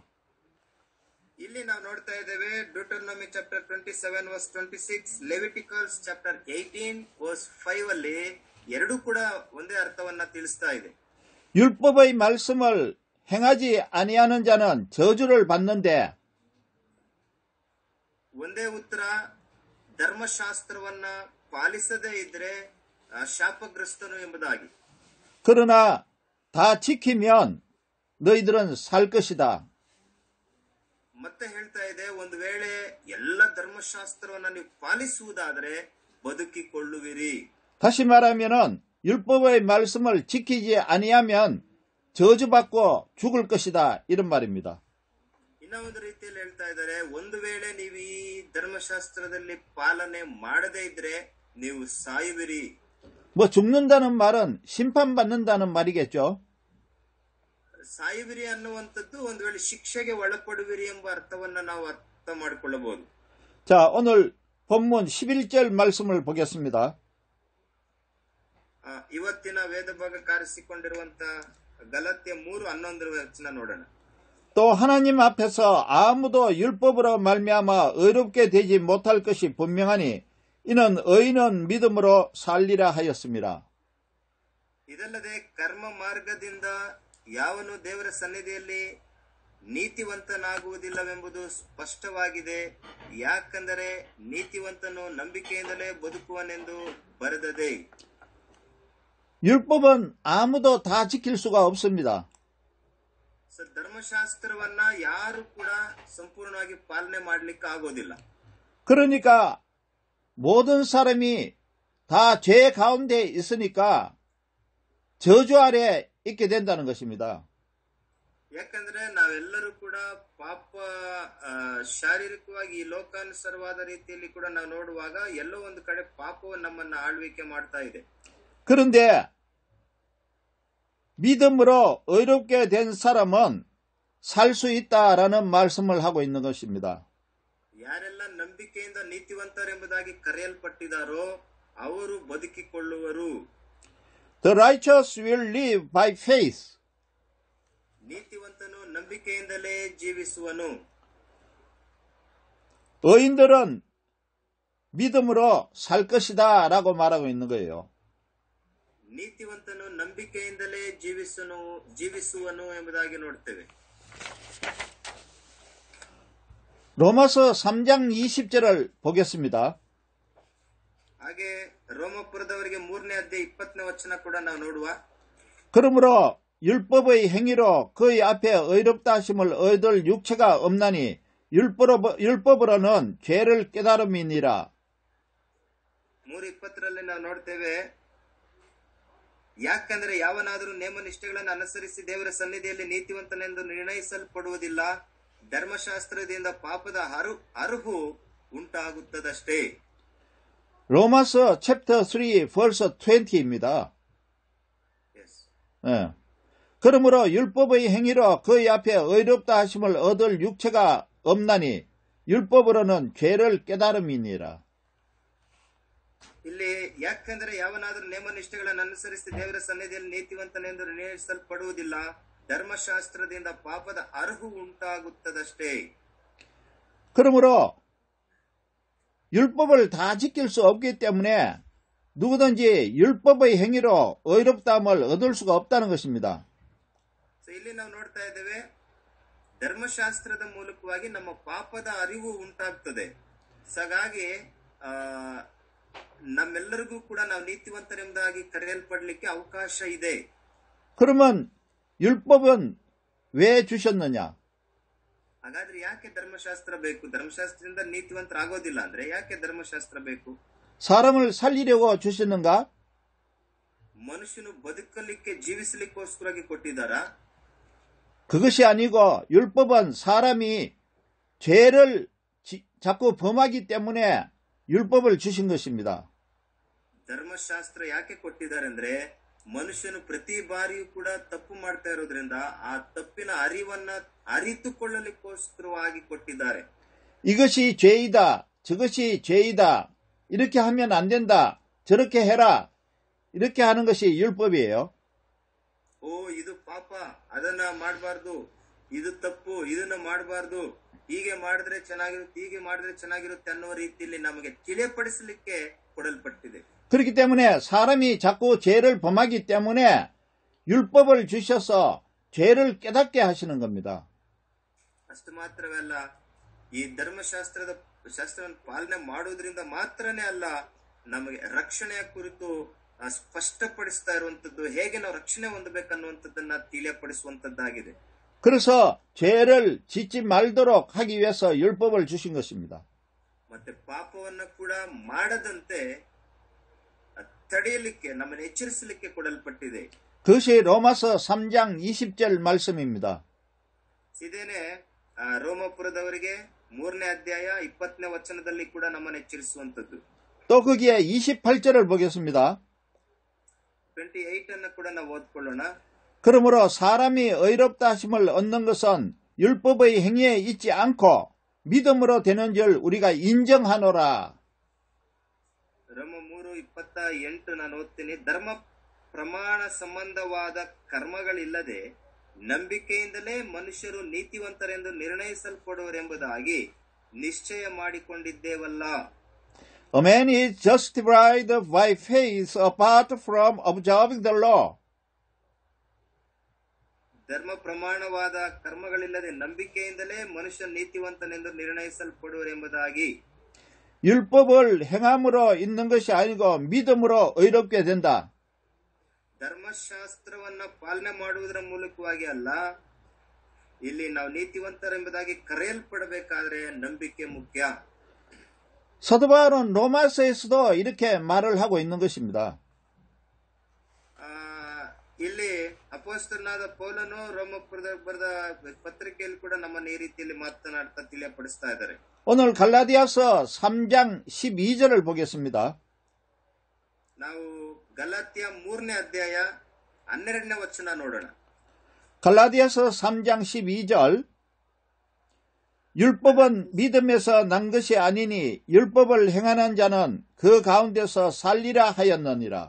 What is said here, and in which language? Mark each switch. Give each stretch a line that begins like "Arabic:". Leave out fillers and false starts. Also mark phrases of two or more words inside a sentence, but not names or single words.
Kannada: ಇಲ್ಲಿ ನಾವು ನೋಡ್ತಾ ಇದ್ದೇವೆ ಡ್ಯೂಟರ್ನೋಮಿ ಚಾಪ್ಟರ್ 27 ವರ್ಸ್ 26, ಲೆವಿಟಿಕಲ್ಸ್ ಚಾಪ್ಟರ್ 18 ವರ್ಸ್ 5 ಅಲ್ಲಿ ಎರಡೂ ಕೂಡ ಒಂದೇ ಅರ್ಥವನ್ನ ತಿಳಿಸ್ತಾ ಇದೆ.
Korean: 율법의 말씀을 행하지 아니하는 자는 저주를 받는데
Kannada: ಒಂದೇ ಉತ್ತರ, ಧರ್ಮಶಾಸ್ತ್ರವನ್ನ ಪಾಲಿಸದೇ ಇದ್ರೆ ಶಾಪಗ್ರಸ್ತನು ಎಂಬುದಾಗಿ.
Korean: 그러나 다 지키면 너희들은 살 것이다.
Kannada: ಮತ್ತೆ ಹೇಳ್ತಾ ಇದೆ, ಒಂದು ವೇಳೆ ಎಲ್ಲ ಧರ್ಮಶಾಸ್ತ್ರವನ್ನ ನೀವು ಪಾಲಿಸುವುದಾದರೆ ಬದುಕಿಕೊಳ್ಳುವಿರಿ.
Korean: 다시 말하면은 율법의 말씀을 지키지 아니하면 저주받고 죽을 것이다 이런 말입니다.
Kannada: ಇನ್ನ ಒಂದು ರೀತಿಯಲ್ಲಿ ಹೇಳ್ತಾ ಇದ್ದಾರೆ, ಒಂದು ವೇಳೆ ನೀವು ಈ ಧರ್ಮಶಾಸ್ತ್ರದಲ್ಲಿ ಪಾಲನೆ ಮಾಡದೇ ಇದ್ರೆ ನೀವು ಸಾಯುವಿರಿ.
Korean: 뭐 죽는다는 말은 심판받는다는 말이겠죠.
Kannada: ಸಾಯುವಿರಿ ಅನ್ನುವಂಥದ್ದು ಒಂದು ವೇಳೆ ಶಿಕ್ಷೆಗೆ ಒಳಪಡುವಿರಿ ಎಂಬ ಅರ್ಥವನ್ನ ನಾವು ಅರ್ಥ ಮಾಡಿಕೊಳ್ಳಬಹುದು.
Korean: 자, 오늘 본문 11절 말씀을 보겠습니다.
Kannada: ಇವತ್ತಿನ ವೇದ ಭಾಗಕ್ಕೆ ಆರಿಸಿಕೊಂಡಿರುವಂತ ಗಲಾತ್ಯ 3:11 ವಚನ ನೋಡೋಣ.
Korean: 또 하나님 앞에서 아무도 율법으로 말미암아 의롭게 되지 못할 것이 분명하니 이는 의인은 믿음으로 살리라 하였습니다.
Kannada: ಇದಲ್ಲದೆ ಕರ್ಮ ಮಾರ್ಗದಿಂದ ಯಾವನು ದೇವರ ಸನ್ನಿಧಿಯಲ್ಲಿ ನೀತಿವಂತನಾಗುವುದಿಲ್ಲವೆಂಬುದು ಸ್ಪಷ್ಟವಾಗಿದೆ. ಯಾಕಂದರೆ ನೀತಿವಂತನು ನಂಬಿಕೆಯಿಂದಲೇ ಬದುಕುವನೆಂದು ಬರೆದದೆ.
Korean: 율법은 아무도 다 지킬 수가 없습니다.
Kannada: ಧರ್ಮಶಾಸ್ತ್ರವನ್ನ ಯಾರು ಕೂಡ ಸಂಪೂರ್ಣವಾಗಿ ಪಾಲನೆ ಮಾಡಲಿಕ್ಕೆ ಆಗೋದಿಲ್ಲ.
Korean: 그러니까 모든 사람이 다 죄 가운데 있으니까 저주 아래 있게 된다는 것입니다.
Kannada: ಯಾಕಂದ್ರೆ ನಾವೆಲ್ಲರೂ ಕೂಡ ಪಾಪ ಶಾರೀರಿಕವಾಗಿ ಈ ಲೋಕಾನುಸಾರವಾದ ರೀತಿಯಲ್ಲಿ ಕೂಡ ನಾವು ನೋಡುವಾಗ ಎಲ್ಲೋ ಒಂದು ಕಡೆ ಪಾಪವು ನಮ್ಮನ್ನ ಆಳ್ವಿಕೆ ಮಾಡ್ತಾ ಇದೆ.
Korean: 그런데 믿음으로 의롭게 된 사람은 살 수 있다라는 말씀을 하고 있는 것입니다.
Kannada: ಯಾರೆಲ್ಲ ನಂಬಿಕೆಯಿಂದ ನೀತಿವಂತರೆಂಬುದಾಗಿ ಕರೆಯಲ್ಪಟ್ಟಿದ್ದಾರೋ ಅವರು ಬದುಕಿಕೊಳ್ಳುವರು.
English: The righteous will live by faith.
Kannada: ನೀತಿವಂತನು ನಂಬಿಕೆಯಿಂದಲೇ ಜೀವಿಸುವನು.
Korean: 의인들은 믿음으로 살 것이다 라고 말하고 있는 거예요.
Kannada: ನೀತಿವಂತನು ನಂಬಿಕೆಯಿಂದಲೇ ಜೀವಿಸುವನು ಎಂಬುದಾಗಿ ನೋಡ್ತೇವೆ.
Korean: 로마서 3장 20절을 보겠습니다.
Kannada: ಹಾಗೆ ರೋಮಪುರದವರಿಗೆ 3ನೇ ಅಧ್ಯಾಯ 20ನೇ ವಚನ ಕೂಡ ನಾವು ನೋಡುವ.
Korean: 그러므로 율법의 행위로 그의 앞에 의롭다 하심을 얻을 육체가 없나니 율법으로는 죄를 깨달음이니라.
Kannada: 3:20ರಲ್ಲಿ ನಾವು ನೋಡ್ತೇವೆ, ಯಾಕಂದ್ರೆ ಯಾವನಾದರೂ ನೇಮನಿಷ್ಠೆಗಳನ್ನು ಅನುಸರಿಸಿ ದೇವರ ಸನ್ನಿಧಿಯಲ್ಲಿ ನೀತಿವಂತನೆಂದು ನಿರ್ಣಯಿಸಲ್ಪಡುವುದಿಲ್ಲ, ಧರ್ಮಶಾಸ್ತ್ರದಿಂದ ಪಾಪದ ಅರುಹು ಉಂಟಾಗುತ್ತದಷ್ಟೇ.
Korean: 로마서 챕터 3 verse 20입니다. 예. 그러므로 율법의 행위로 그의 앞에 의롭다 하심을 얻을 육체가 없나니 율법으로는 죄를 깨달음이니라.
Kannada: ಇಲ್ಲಿ ಯಾಕಂದ್ರೆ ಯಾವನಾದರೂ ನೇಮನಿಷ್ಠೆಗಳನ್ನು ಅನುಸರಿಸಿ ದೇವರ ಸನ್ನಿಧಿಯಲ್ಲಿ ನೀತಿವಂತನೆಂದು ನಿರ್ಣಯಿಸಲ್ಪಡುವುದಿಲ್ಲ, ಧರ್ಮಶಾಸ್ತ್ರದಿಂದ ಪಾಪದ ಅರುಹು ಉಂಟಾಗುತ್ತದಷ್ಟೇ.
Korean: 그러므로 율법을 다 지킬 수 없기 때문에 누구든지 율법의 행위로 의롭다함을 얻을 수가 없다는 것입니다.
Kannada: ಇಲ್ಲಿ ನಾವು ನೋಡ್ತಾ ಇದ್ದೇವೆ, ಧರ್ಮಶಾಸ್ತ್ರದ ಮೂಲಕವಾಗಿ ನಮ್ಮ ಪಾಪದ ಅರಿವು ಉಂಟಾಗ್ತದೆ. ಹಾಗಾಗಿ ನಮ್ಮೆಲ್ಲರಿಗೂ ಕೂಡ ನಾವು ನೀತಿವಂತರೆಂಬುದಾಗಿ ಕರೆಯಲ್ಪಡಲಿಕ್ಕೆ ಅವಕಾಶ ಇದೆ.
Korean: 그러면 율법은 왜 주셨느냐?
Kannada: ಹಾಗಾದ್ರೆ ಯಾಕೆ ಧರ್ಮಶಾಸ್ತ್ರ ಬೇಕು? ಧರ್ಮಶಾಸ್ತ್ರದಿಂದ ನೀತಿವಂತರಾಗೋದಿಲ್ಲ ಅಂದ್ರೆ ಯಾಕೆ ಧರ್ಮಶಾಸ್ತ್ರ ಬೇಕು?
Korean: 사람을 살리려고 주셨는가?
Kannada: ಮನುಷ್ಯನು ಬದುಕಲಿಕ್ಕೆ ಜೀವಿಸಲಿಕ್ಕೋಸ್ಕರವಾಗಿ ಕೊಟ್ಟಿದ್ದಾರಾ?
Korean: 그것이 아니고 율법은 사람이 죄를 자꾸 범하기 때문에 율법을 주신 것입니다.
Kannada: ಧರ್ಮಶಾಸ್ತ್ರ ಯಾಕೆ ಕೊಟ್ಟಿದ್ದಾರೆ ಅಂದ್ರೆ ಮನುಷ್ಯನು ಪ್ರತಿ ಬಾರಿಯೂ ಕೂಡ ತಪ್ಪು ಮಾಡ್ತಾ ಇರೋದ್ರಿಂದ ಆ ತಪ್ಪಿನ ಅರಿವನ್ನ ಅರಿತುಕೊಳ್ಳಲಿಕ್ಕೋಸ್ಕರವಾಗಿ ಕೊಟ್ಟಿದ್ದಾರೆ.
Korean: 이것이 죄이다, 저것이 죄이다, 이렇게 하면 안 된다, 저렇게 해라, 이렇게 하는 것이 율법이에요.
Kannada: ಇದು ಪಾಪ, ಅದನ್ನ ಮಾಡಬಾರ್ದು, ಇದು ತಪ್ಪು, ಇದನ್ನ ಮಾಡಬಾರ್ದು, ಹೀಗೆ ಮಾಡಿದ್ರೆ ಚೆನ್ನಾಗಿರುತ್ತೆ, ಹೀಗೆ ಮಾಡಿದ್ರೆ ಚೆನ್ನಾಗಿರುತ್ತೆ ಅನ್ನೋ ರೀತಿಯಲ್ಲಿ ನಮಗೆ ತಿಳಿಯಪಡಿಸಲಿಕ್ಕೆ ಕೊಡಲ್ಪಟ್ಟಿದೆ.
Korean: 그렇기 때문에 사람이 자꾸 죄를 범하기 때문에 율법을 주셔서 죄를 깨닫게 하시는 겁니다.
Kannada: ಅಷ್ಟು ಮಾತ್ರವಲ್ಲ, ಈ ಶಾಸ್ತ್ರವನ್ನು ಪಾಲನೆ ಮಾಡುವುದರಿಂದ ಮಾತ್ರನೇ ಅಲ್ಲ, ನಮಗೆ ರಕ್ಷಣೆಯ ಕುರಿತು ಸ್ಪಷ್ಟಪಡಿಸ್ತಾ ಇರುವಂತದ್ದು, ಹೇಗೆ ನಾವು ರಕ್ಷಣೆ ಹೊಂದಬೇಕನ್ನುವಂಥದ್ದನ್ನ ತಿಳಿಯಪಡಿಸುವಂತದ್ದಾಗಿದೆ.
Korean: 그래서 죄를 짓지 말도록 하기 위해서 율법을 주신 것입니다.
Kannada: ಮತ್ತೆ ಪಾಪವನ್ನ ಕೂಡ ಮಾಡದಂತೆ ತಡೆಯಲಿಕ್ಕೆ, ನಮ್ಮನ್ನು ಎಚ್ಚರಿಸಲಿಕ್ಕೆ ಕೊಡಲ್ಪಟ್ಟಿದೆ.
Korean: 그것이 로마서 3장 20절 말씀입니다.
Kannada: ಇದೇನೆ ರೋಮಪುರದವರಿಗೆ 3ನೇ ಅಧ್ಯಾಯ 20ನೇ ವಚನದಲ್ಲಿ ಕೂಡ ನಮ್ಮನ್ನು ಎಚ್ಚರಿಸುವಂತದ್ದು.
Korean: 또 거기에 28절을 보겠습니다.
Kannada: 28ಅನ್ನು ಕೂಡ ನಾವು ಓದ್ಕೊಳ್ಳೋಣ.
Korean: 그러므로 사람이 의롭다 하심을 얻는 것은 율법의 행위에 있지 않고 믿음으로 되는 줄 우리가 인정하노라.
Kannada: ರೋಮ 3:28 ನಾನು ಓದ್ತೀನಿ. ಧರ್ಮ ಪ್ರಮಾಣ ಸಂಬಂಧವಾದ ಕರ್ಮಗಳಿಲ್ಲದೆ ನಂಬಿಕೆಯಿಂದಲೇ ಮನುಷ್ಯರು ನೀತಿವಂತರೆಂದು ನಿರ್ಣಯಿಸಲ್ಪಡುವರೆಂಬುದಾಗಿ ನಿಶ್ಚಯ ಮಾಡಿಕೊಂಡಿದ್ದೇವಲ್ಲ.
English: A man is justified by faith apart from observing the law.
Kannada: ಧರ್ಮ ಪ್ರಮಾಣವಾದ ಕರ್ಮಗಳಿಲ್ಲದೆ ನಂಬಿಕೆಯಿಂದಲೇ ಮನುಷ್ಯ ನೀತಿವಂತನೆಂದು ನಿರ್ಣಯಿಸಲ್ಪಡುವರೆಂಬುದಾಗಿ.
Korean: 율법을 행함으로 있는 것이 아니고 믿음으로 의롭게 된다.
Kannada: ಧರ್ಮಶಾಸ್ತ್ರವನ್ನ ಪಾಲನೆ ಮಾಡುವುದರ ಮೂಲಕವಾಗಿ ಅಲ್ಲ, ಇಲ್ಲಿ ನಾವು ನೀತಿವಂತರೆಂಬುದಾಗಿ ಕರೆಯಲ್ಪಡಬೇಕಾದ್ರೆ ನಂಬಿಕೆ ಮುಖ್ಯ.
Korean: 사도 바울은 로마서에서도 이렇게 말을 하고 있는 것입니다.
Kannada: ಇಲ್ಲಿ ಅಪೊಸ್ತಲನಾದ ಪೌಲನು ರೋಮಪುರದ ಬರೆದ ಪತ್ರಿಕೆಯಲ್ಲಿ ಕೂಡ ನಮ್ಮನ್ನು ಈ ರೀತಿಯಲ್ಲಿ ಮಾತನಾಡ್ತಾ ತಿಳಿಯಪಡಿಸ್ತಾ ಇದ್ದಾರೆ.
Korean: 오늘 갈라디아서 3장 12절을 보겠습니다.
Kannada: ನಾವು ಗಲಾತ್ಯ 3ನೇ ಅಧ್ಯಾಯ 12ನೇ ವಚನ ನೋಡೋಣ.
Korean: 갈라디아서 3장 12절 율법은 믿음에서 난 것이 아니니 율법을 행하는 자는 그 가운데서 살리라 하였느니라.